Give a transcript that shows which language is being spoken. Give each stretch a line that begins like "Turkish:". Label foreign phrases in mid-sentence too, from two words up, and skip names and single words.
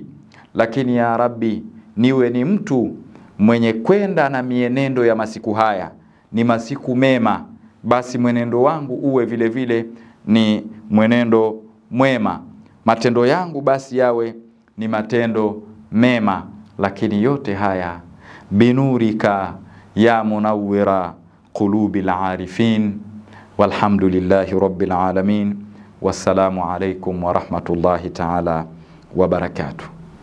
Swahili: Lakini
Arabic: يا رب
Swahili: niwe ni mtu mwenye kwenda na mienendo ya masiku haya, ni masiku mema, basi mwenendo wangu uwe vile vile ni mwenendo mwema, matendo yangu basi yawe ni matendo mema. Lakini yote haya
Arabic: بنورك يا منور قلوب العارفين. والحمد لله رب العالمين. والسلام عليكم ورحمة الله تعالى وبركاته.